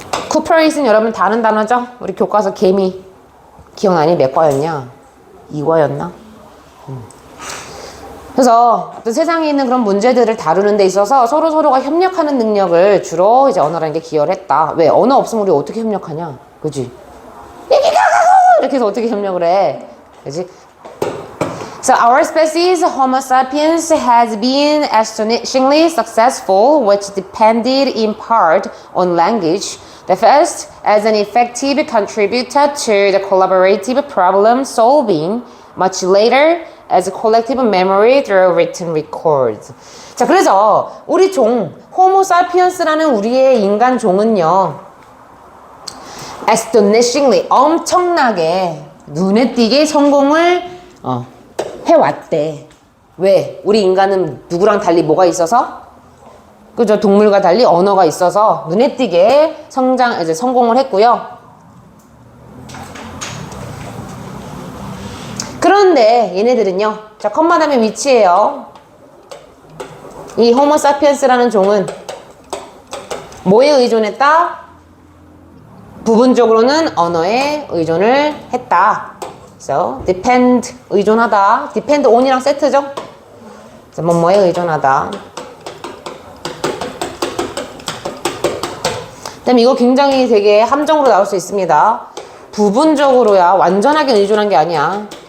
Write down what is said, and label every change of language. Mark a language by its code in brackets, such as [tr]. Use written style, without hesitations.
[ko] cooperate는 여러분 다른 단어죠? 우리 교과서 개미 기억나니? 몇 과였냐? 2과였나? 그래서 어떤 세상에 있는 그런 문제들을 다루는 데 있어서 서로가 협력하는 능력을 주로 이제 언어라는 게 기여를 했다. 왜? 언어 없으면 우리 어떻게 협력하냐? 그지? 이렇게 해서 어떻게 협력을 해? 그지? [en] So our species, Homo sapiens, has been astonishingly successful, which depended in part on language. The first, as an effective contributor to the collaborative problem solving, much later, as a collective memory through written records. [ko] 자, 그래서 우리 종, Homo sapiens라는 우리의 인간 종은요, astonishingly, 엄청나게 눈에 띄게 성공을 해왔대. 왜? 우리 인간은 누구랑 달리 뭐가 있어서? 그죠? 동물과 달리 언어가 있어서 눈에 띄게 이제 성공을 했고요. 그런데 얘네들은요, 자, 컴마 다음에 위치예요. 이 호모 사피엔스라는 종은 뭐에 의존했다? 부분적으로는 언어에 의존을 했다. [en] So, depend, [ko] 의존하다. [en] depend on [ko] 이랑 세트죠? 뭐뭐에 의존하다. 그다음에 이거 굉장히 되게 함정으로 나올 수 있습니다. 부분적으로야. 완전하게 의존한 게 아니야.